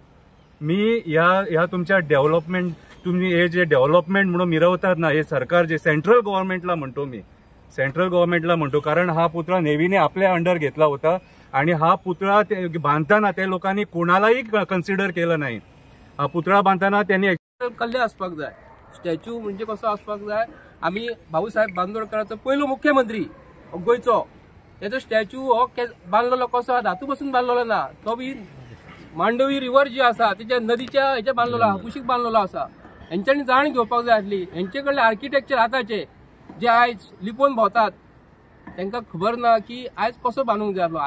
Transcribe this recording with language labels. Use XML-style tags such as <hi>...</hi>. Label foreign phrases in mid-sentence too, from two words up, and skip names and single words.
<mr>मी या तुमच्या डेव्हलपमेंट, तुम्ही हे जे डेव्हलपमेंट म्हणून मिरवतात ना, हे सरकार जे</mr> <en>central governmentला</en> <mr>म्हणतो, कारण हा पुतळा नेव्हीने आपल्या अंडर घेतला होता आणि हा पुतळा बांधताना त्या लोकांनी कोणालाही कन्सिडर केलं नाही. हा पुतळा बांधताना त्यांनी</mr> <kok>कल्ले असपाक जाय. स्टॅच्यू म्हणजे कसो असपाक जाय. आम्ही भाऊसाहेब बांदोडकरांचो पयलो मुख्यमंत्री गोंयचो, त्याचो स्टॅच्यू हो बांधलेलो कसो धातू पासून बांधलेलो ना, तो बी मांडवी रिव्हर जी आसा त्याच्या नदीच्या हेचे बांधलेलो आसा, कुशीक बांधलेलो आसा. हेंच्यांनी जाण घेवपाक जाय आसली. हेंचे कडले आर्किटेक्चर आतांचे जे आयज लिपोवन भोंवतात तांकां खबर ना की आयज कसो बांदूंक जाय आसलो.</kok>